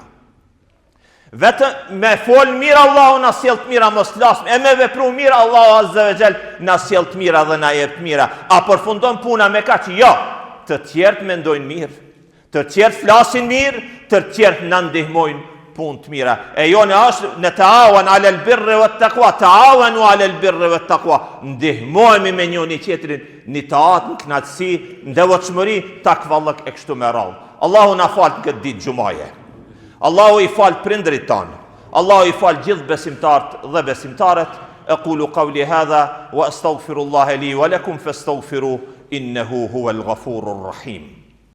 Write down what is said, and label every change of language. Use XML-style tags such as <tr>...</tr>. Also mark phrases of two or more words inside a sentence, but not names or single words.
<sq>Vetëm me fol mirë Allahu na sjell të mira, mos flas, e me vepru mirë Allahu</sq> <ar>عز وجل</ar> <sq>na sjell të mira dhe na jep të mira. A përfundon puna me kaq? Jo. Të tjerët mendojnë mirë, të tjerët flasin mirë, të tjerët na ndihmojnë punë të mira. E jone është në</sq> <ar>تعاون على البر والتقوى, تعاونوا على البر والتقوى.</ar> <sq>Ndihmohemi me njëri tjetrin në taat, në kënaqësi, në devotshmëri, takvallëk e kështu me radhë. Allahu na fal këtë ditë xumaje. Allahu i fal prindrit tanë. Allahu i fal gjithë besimtarët dhe besimtarët.</sq> <ar>أقول قولي هذا وأستغفر الله لي ولكم فاستغفروه إنه هو الغفور الرحيم.</ar>